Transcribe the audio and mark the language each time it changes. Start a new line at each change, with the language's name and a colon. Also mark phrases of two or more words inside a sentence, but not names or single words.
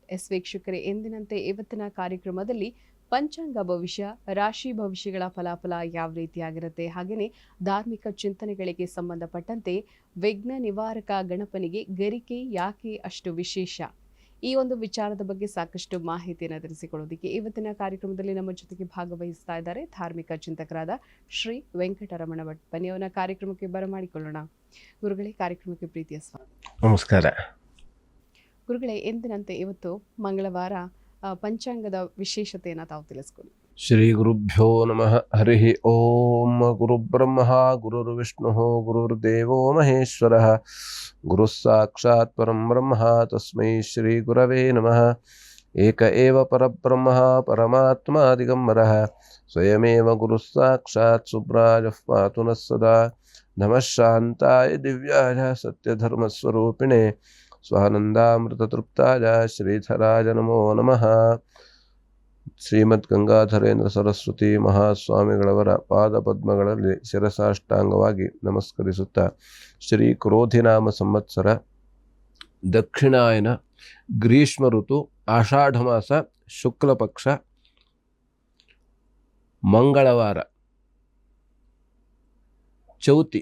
Kannada: ವೀಕ್ಷಕರೇ, ಎಂದಿನಂತೆ ಇವತ್ತಿನ ಕಾರ್ಯಕ್ರಮದಲ್ಲಿ ಪಂಚಾಂಗ ಭವಿಷ್ಯ, ರಾಶಿ ಭವಿಷ್ಯಗಳ ಫಲಾಫಲ ಯಾವ ರೀತಿಯಾಗಿರುತ್ತೆ, ಹಾಗೆಯೇ ಧಾರ್ಮಿಕ ಚಿಂತನೆಗಳಿಗೆ ಸಂಬಂಧಪಟ್ಟಂತೆ ವಿಘ್ನ ನಿವಾರಕ ಗಣಪನಿಗೆ ಗರಿಕೆ ಯಾಕೆ ಅಷ್ಟು ವಿಶೇಷ, ಈ ಒಂದು ವಿಚಾರದ ಬಗ್ಗೆ ಸಾಕಷ್ಟು ಮಾಹಿತಿಯನ್ನು ತಿಳಿಸಿಕೊಳ್ಳೋದಕ್ಕೆ ಇವತ್ತಿನ ಕಾರ್ಯಕ್ರಮದಲ್ಲಿ ನಮ್ಮ ಜೊತೆಗೆ ಭಾಗವಹಿಸ್ತಾ ಇದ್ದಾರೆ ಧಾರ್ಮಿಕ ಚಿಂತಕರಾದ ಶ್ರೀ ವೆಂಕಟರಮಣ ಭಟ್. ಬನ್ನಿ ಅವನ ಕಾರ್ಯಕ್ರಮಕ್ಕೆ ಬರಮಾಡಿಕೊಳ್ಳೋಣ. ಗುರುಗಳೇ, ಕಾರ್ಯಕ್ರಮಕ್ಕೆ ಪ್ರೀತಿಯ ಸ್ವಾಗತ. ನಮಸ್ಕಾರ ಗುರುಗಳೇ, ಎಂದಿನಂತೆ ಇವತ್ತು ಮಂಗಳವಾರ ಪಂಚಾಂಗದ ವಿಶೇಷತೆಯನ್ನು ತಾವು ತಿಳಿಸ್ಕೊಳ್ಳಿ.
Sanskrit: ಶ್ರೀ ಗುರುಭ್ಯೋ ನಮಃ. ಹರಿ ಓಂ. ಗುರುಬ್ರಹ್ಮ ಗುರುರ್ವಿಷ್ಣು ಗುರುರ್ದೇವೋ ಮಹೇಶ್ವರ, ಗುರುಃ ಸಾಕ್ಷಾತ್ ಪರಂ ಬ್ರಹ್ಮ ತಸ್ಮೈ ಶ್ರೀ ಗುರವೇ ನಮಃ. ಏಕ ಏವ ಪರಬ್ರಹ್ಮ ಪರಮಾತ್ಮ ದಿಗಂಬರಃ, ಸ್ವಯಮೇವ ಗುರುಃ ಸಾಕ್ಷಾತ್ ಸುಬ್ರಾಜಃ ಪಾತು ನಃ ಸದಾ. ನಮಃ ಶಾಂತಾಯ ದಿವ್ಯಾಯ ಸತ್ಯಧರ್ಮಸ್ವರೂಪಿಣೆ ಸ್ವಾನಂದಾಮೃತತೃಪ್ತಾಯ ಶ್ರೀಧರಾಯ ನಮೋ ನಮಃ.
Kannada: ಶ್ರೀಮದ್ ಗಂಗಾಧರೇಂದ್ರ ಸರಸ್ವತಿ ಮಹಾಸ್ವಾಮಿಗಳವರ ಪಾದ ಪದ್ಮಗಳಲ್ಲಿ ಶಿರಸಾಷ್ಟಾಂಗವಾಗಿ ನಮಸ್ಕರಿಸುತ್ತಾ, ಶ್ರೀ ಕ್ರೋಧಿನಾಮ ಸಂವತ್ಸರ, ದಕ್ಷಿಣಾಯನ, ಗ್ರೀಷ್ಮ ಋತು, ಆಷಾಢ ಮಾಸ, ಶುಕ್ಲ ಪಕ್ಷ, ಮಂಗಳವಾರ, ಚೌತಿ.